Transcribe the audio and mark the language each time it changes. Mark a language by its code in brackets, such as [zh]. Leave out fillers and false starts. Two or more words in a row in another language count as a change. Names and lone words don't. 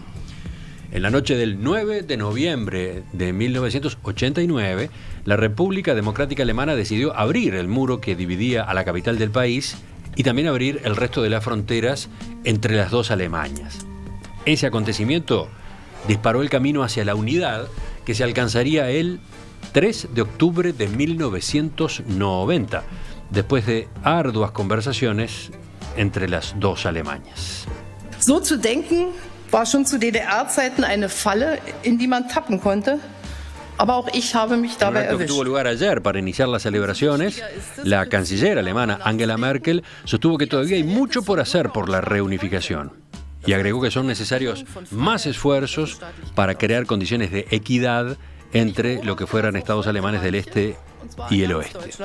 [es] En la noche del 9 de noviembre de 1989, la República Democrática Alemana decidió abrir el muro que dividía a la capital del país y también abrir el resto de las fronteras entre las dos Alemanias. Ese acontecimiento disparó el camino hacia la unidad que se alcanzaría el 3 de octubre de 1990, después de arduas conversaciones entre las dos Alemanias. [de] So zu denken war schon zu DDR-Zeiten eine Falle, in die man tappen konnte. Aber auch ich habe mich dabei erwischt. [es] En un acto que tuvo lugar ayer para iniciar las celebraciones, la canciller alemana Angela Merkel sostuvo que todavía hay mucho por hacer por la reunificación y agregó que son necesarios más esfuerzos para crear condiciones de equidad entre lo que fueran estados alemanes del este y el oeste.